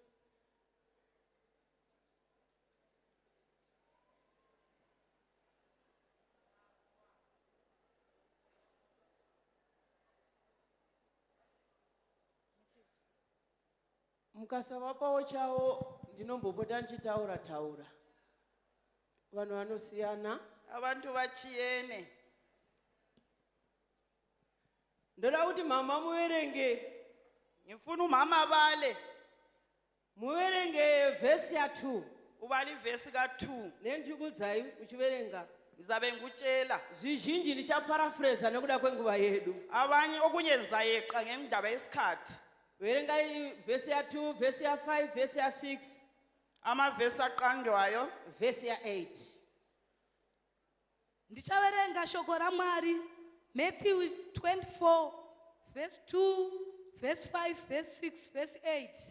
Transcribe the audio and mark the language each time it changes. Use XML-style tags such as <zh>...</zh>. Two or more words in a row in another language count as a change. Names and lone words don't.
<sn>Mukasavapawo chawo ndinombopota ndichitaura taura. Vanhu vanosiyana.</sn> <nd>abantu bachiyene.</nd> <sn>Ndoda kuti mama muverenge.</sn> <nd>Ngifuna umama bale</nd> <sn>Muverenge vhesi ya2.</sn> <nd>ubala ivesi ka2.</nd> <sn>Nenjikudzai uchiverenga.</sn> <nd>Ngizabe ngikutshela</nd> <sn>Zvizhinji ndichaparaphrase nekuda kwenguva yedu.</sn> <nd>abanye okunye ngizayeqa ngendaba yesikhathi.</nd> <sn>Verenga vhesi ya2, vhesi ya5, vhesi ya6,</sn> <nd>Amavesi aqandwayo.</nd> <sn>vhesi ya8. Ndichaverenga shoko raMwari Matthew 24 verse 2 verse 5 verse 6 verse 8.</sn>